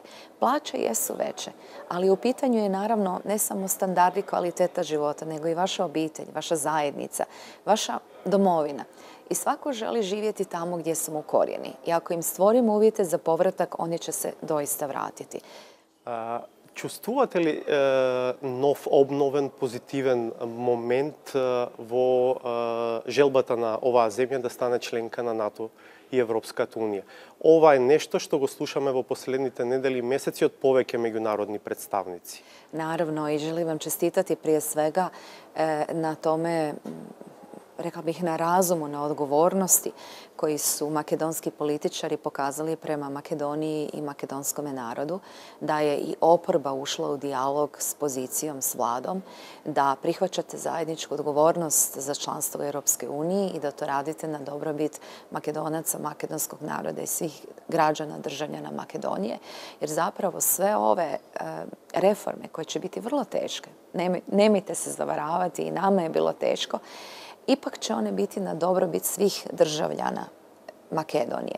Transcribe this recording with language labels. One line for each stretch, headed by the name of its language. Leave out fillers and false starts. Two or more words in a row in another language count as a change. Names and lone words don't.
Croatian: Plaće jesu veće, ali u pitanju je naravno ne samo standard i kvaliteta života, nego i vaša obitelj, vaša zajednica, vaša domovina. I svako želi živjeti tamo gdje su mu korijeni. I ako im stvorimo uvjete za povratak, oni će se doista vratiti.
Macedonian: Чувствувате ли нов, обновен, позитивен момент во желбата на оваа земја да стане членка на НАТО и Европската Унија? Ова е нешто што го слушаме во последните недели и месеци од повеќе меѓународни представници.
Croatian: Naravno, i želim vam čestitati prije svega na tome, rekla bih, na razumu, na odgovornosti koji su makedonski političari pokazali prema Makedoniji i makedonskome narodu, da je i oporba ušla u dijalog s pozicijom, s vladom, da prihvaćate zajedničku odgovornost za članstvo u Europskoj uniji i da to radite na dobrobit Makedonaca, makedonskog naroda i svih građana, državljana Makedonije, jer zapravo sve ove reforme koje će biti vrlo teške, nemojte se zavaravati, i nama je bilo teško, ipak će one biti na dobrobit svih državljana Makedonije.